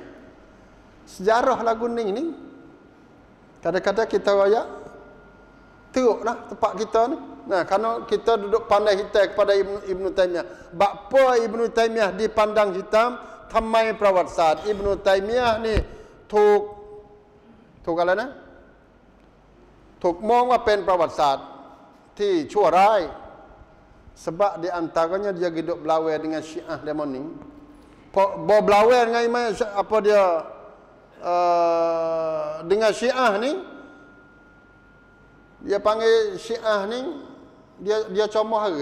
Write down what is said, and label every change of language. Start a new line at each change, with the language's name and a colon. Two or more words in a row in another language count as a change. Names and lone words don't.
Malay: Sejarah lagu ni kadang-kadang kita royak teruklah tempat kita ni. Nah, kerana kita duduk pandai hitam kepada Ibn Taymiyah. Bapa Ibn Taymiyah dipandang hitam, thamai perawatsaat Ibn Taymiyah ni
Thai: ถูกอะไรนะถูกมองว่าเป็นประวัติศาสตร์ที่ชั่วร้าย
Malay: sebab di antaranya dia hidup berlawan dengan Syiah demon ni. Berlawan dengan dengan Syiah ni, dia panggil Syiah ni, dia comot hari.